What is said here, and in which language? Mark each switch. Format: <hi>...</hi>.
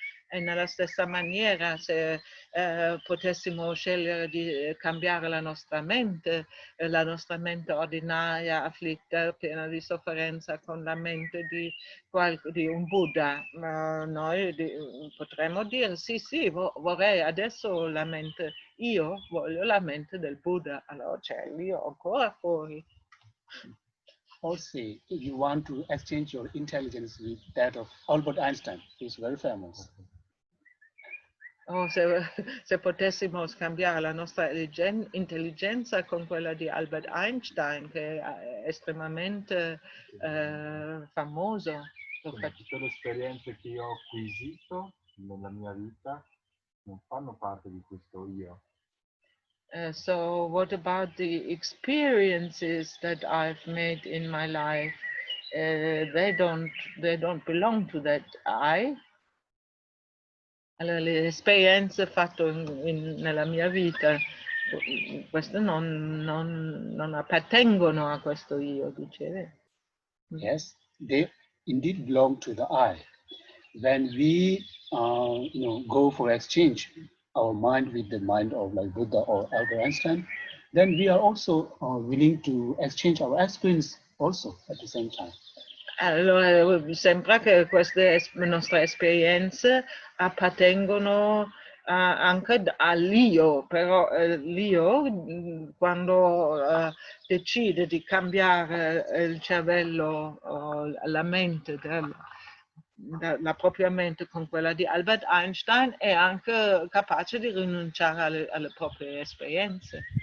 <it>E nella stessa maniera, se potessimo scegliere di cambiare la nostra mente ordinaria, afflitta, piena di sofferenza, con la mente di un Buddha, noi potremmo dire sì, vorrei adesso la mente, io voglio la mente del Buddha, allora c'è l'io ancora fuori.</it> <en>Or say, if you want to exchange your intelligence with that of Albert Einstein, who is very famous.</en> <it>Oh, se potessimo scambiare la nostra intelligenza con quella di Albert Einstein, che è estremamente famoso. Tutte le esperienze che io ho acquisito nella mia vita non fanno parte di questo io.</it> <en>So what about the experiences that I've made in my life? They don't belong to that I.</en> <it>Allora, le esperienze fatte nella mia vita, queste non appartengono a questo io, dicevi?</it> <en>Yes, they indeed belong to the I. When we, go for exchange our mind with the mind of like Buddha or Albert Einstein, then we are also willing to exchange our experience also at the same time.</en> <it>Allora, sembra che queste nostre esperienze appartengono anche all'io, però l'io quando decide di cambiare il cervello, la mente, la propria mente con quella di Albert Einstein, è anche capace di rinunciare alle proprie esperienze.</it>